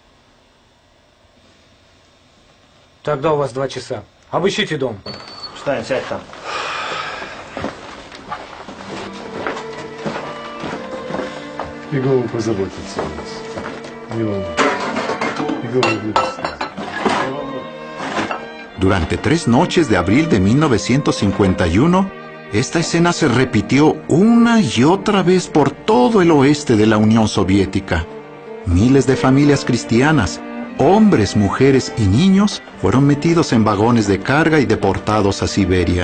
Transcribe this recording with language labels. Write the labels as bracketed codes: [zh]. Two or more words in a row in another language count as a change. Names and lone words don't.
[ru] Тогда у вас 2 часа. Обыщите дом. Встань, сядь там. Иегова позаботится о нас. Не волнуйся. Иегова будет с нами. [es] Durante 3 noches de abril de 1951, esta escena se repitió una y otra vez por todo el oeste de la Unión Soviética. Miles de familias cristianas, hombres, mujeres y niños fueron metidos en vagones de carga y deportados a Siberia.